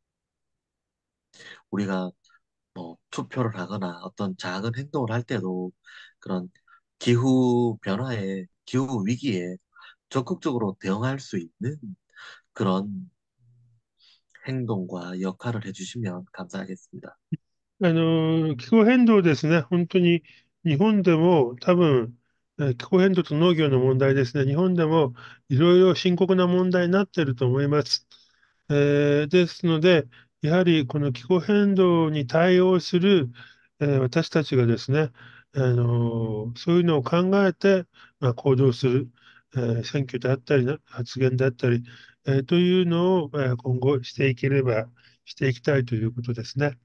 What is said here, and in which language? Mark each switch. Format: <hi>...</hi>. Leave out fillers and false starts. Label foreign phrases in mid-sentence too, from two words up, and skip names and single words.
<ko>우리가 뭐 투표를 하거나 어떤 작은 행동을 할 때도 그런 기후 변화에 기후 위기에 적극적으로 대응할 수 있는 그런 행동과 역할을 해주시면 감사하겠습니다.</ko> <ja>気候変動ですね。本当に日本でも多分、気候変動と農業の問題ですね。日本でもいろいろ深刻な問題になっていると思います。ですので、やはりこの気候変動に対応する、私たちがですね、そういうのを考えて、行動する、選挙であったり、発言であったり、というのを、今後していければ、していきたいということですね。</ja>